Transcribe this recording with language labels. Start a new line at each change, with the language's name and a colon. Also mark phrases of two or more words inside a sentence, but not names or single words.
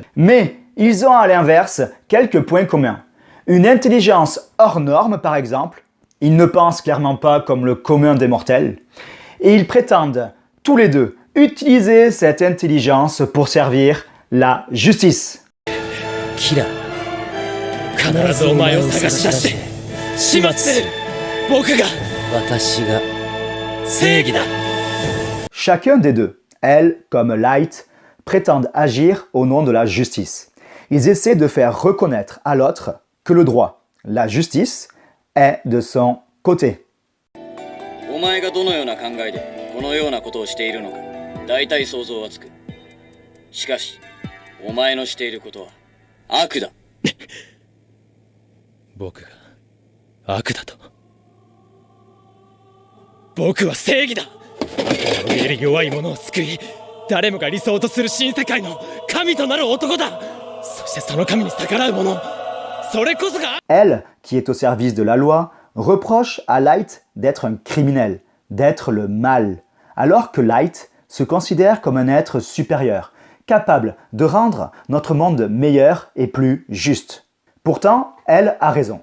French: Mais ils ont à l'inverse quelques points communs. Une intelligence hors norme par exemple, ils ne pensent clairement pas comme le commun des mortels, et ils prétendent tous les deux utiliser cette intelligence pour servir la justice.
Japanese: Kira, 必ずお前を探し出して始末する。僕が私が正義だ。
French: Chacun des deux, elle comme Light, prétendent agir au nom de la justice. Ils essaient de faire reconnaître à l'autre que le droit, la justice, est de son côté.
Japanese: お前がどのような考えでこのようなことをしているのか大体想像はつく。しかしお前のしていることは悪だ。僕が悪だと。僕は正義だ。怯える弱い者を救い、誰もが理想とする新世界の神となる男だ。そしてその神に逆らう者、それこそが。
French: Elle, qui est au service de la loi, reproche à Light d'être un criminel, d'être le mal, alors que Light se considère comme un être supérieur, capable de rendre notre monde meilleur et plus juste. Pourtant, elle a raison.